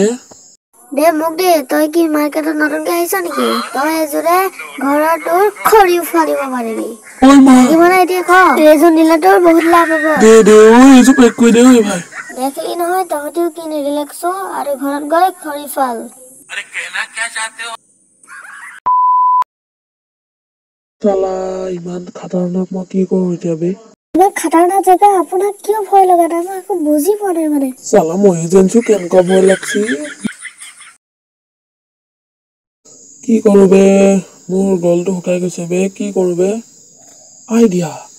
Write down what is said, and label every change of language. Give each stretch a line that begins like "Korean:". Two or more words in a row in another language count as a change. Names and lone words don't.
Assamese: দে মোক দে তই কি মাৰ্কেটত নতুনকে আহিছ নেকি তই এযোৰে ঘৰৰ তোৰ খৰি উফালিব পাৰিবি ঐ মা কিমান এতিয়া ক এইযোৰ নিলে তোৰ বহুত লাভ হ'ব দে দে ঐ এইযোৰ পেক কৰি দে ঐ ভাই দেখলি নহয় তহঁতিও কিনি ৰিলেক্স আৰু ঘৰত গৈ খৰি ফাল
Hindi: अरे कहना क्या चाहते हो साला
Assamese: ইমান খতৰনাক মই কি কৰো এতিয়া বে ইমান খতৰনাক জেগা আপোনাক কিয় ভয় লগা নাই মই একো বুজি পোৱা নাই মানে साला মই যেনছো কেনেকুৱা ভয় লাগছি কি কৰো বে মোৰ গলটো শুকাই গৈছে বে কি কৰো বে আইডিয়া